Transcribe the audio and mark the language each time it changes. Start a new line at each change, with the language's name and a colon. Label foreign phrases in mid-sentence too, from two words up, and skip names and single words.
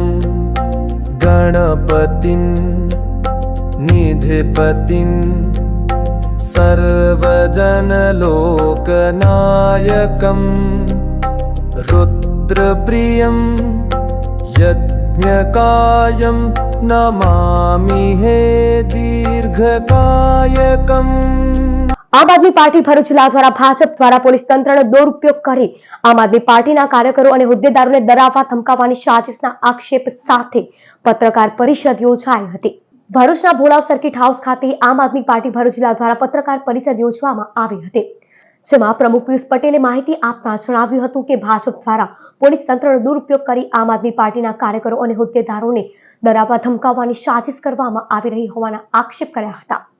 Sanskrit: गणपतिं निधिपतिं सर्वजनलोकनायकं रुद्रप्रियं यज्ञकायं नमामि हे दीर्घकायकम्।
Gujarati: આમ આદમી પાર્ટી ભરૂચ જિલ્લા દ્વારા ભાજપ દ્વારા પોલીસ તંત્રનો દુરુપયોગ કરી આમ આદમી પાર્ટીના કાર્યકરો અને હોદ્દેદારોને ડરાવવા ધમકાવવાની સાજિશના આક્ષેપ સાથે પત્રકાર પરિષદ યોજાઈ હતી। ભરૂચના ભોળાવ સર્કિટ હાઉસ ખાતે આમ આદમી પાર્ટી ભરૂચ જિલ્લા દ્વારા પત્રકાર પરિષદ યોજવામાં આવી હતી, જેમાં પ્રમુખ પિયુષ પટેલે માહિતી આપતા જણાવ્યું હતું કે ભાજપ દ્વારા પોલીસ તંત્રનો દુરુપયોગ કરી આમ આદમી પાર્ટીના કાર્યકરો અને હોદ્દેદારોને ડરાવવા ધમકાવવાની સાજિશ કરવામાં આવી રહી હોવાના આક્ષેપ કર્યા હતા.